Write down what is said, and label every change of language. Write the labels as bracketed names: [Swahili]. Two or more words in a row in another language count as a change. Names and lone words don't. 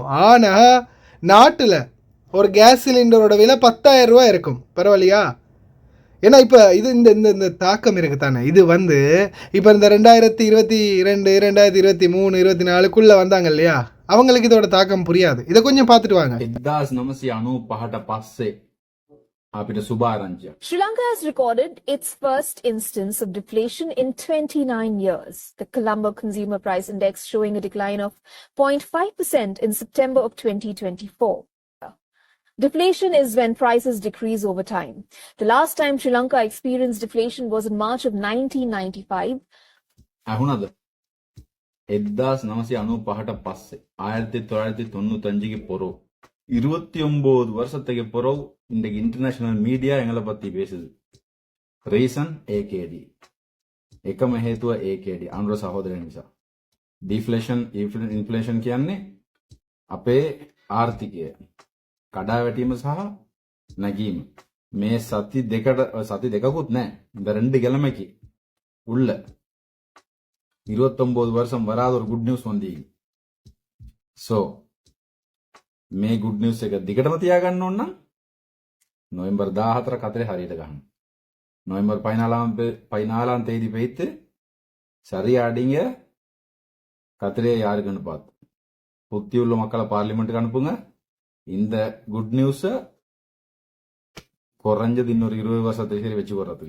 [Tamil] ஆனால் நாட்டில் ஒரு கேஸ் சிலிண்டரோட விலை 10,000 ரூபா இருக்கும். பரவாயில்லையா? ஏன்னா இப்போ இது இந்த இந்த தாக்கம் இருக்குது தானே. இது வந்து இப்போ இந்த 2022, 2023, 2024க்குள்ளே வந்தாங்க இல்லையா, அவங்களுக்கு இதோட தாக்கம் புரியாது. இதை கொஞ்சம் பார்த்துட்டு வாங்க. [Sinhala] 1995 පස්සේ අපිට සුභාරංචියක්. [English] Sri Lanka has recorded its first instance of deflation in 29 years. The Colombo Consumer Price Index showing a decline of 0.5% in September of 2024. Deflation is when prices decrease over time. The last time Sri Lanka experienced deflation was in March of 1995. [Sinhala] අහුණද? [Tamil] 1995 පස්සේ 1995க்கு பொறவு 29 வருஷத்துக்கு பொறவு இன்றைக்கு [English] international media [Tamil] எங்களை பத்தி பேசுது. ரீசன் AKD. [Sinhala] එකම හේතුව AKD අනුර සහෝදරයන් නිසා. [English] deflation inflation [Sinhala] කියන්නේ අපේ ආර්ථිකය කඩා වැටීම සහ නැගීම. මේ සති දෙකකුත් නැහැ. [Tamil] இந்த 2 கிழமைக்கு உள்ள 29 வருஷம் வராத ஒரு [English] good news [Tamil] வந்தீங்க. [Sinhala] ஸோ මේ [English] good news [Sinhala] එක දිගටම තියාගන්න ඕන නම් නොවැම්බර් 14 කතරේ හරියට ගන්න. [Tamil] நவம்பர் 14ஆம் தேதி வைத்து சரியா அடிங்க. கத்திரியை யாருக்குன்னு பார்த்து புத்தி உள்ள மக்களை பார்லிமெண்ட்டுக்கு அனுப்புங்க. இந்த [English] good news [Tamil] குறைஞ்சது இன்னொரு 20 வருஷத்துக்கு சரி வச்சு போடுறதுக்கு.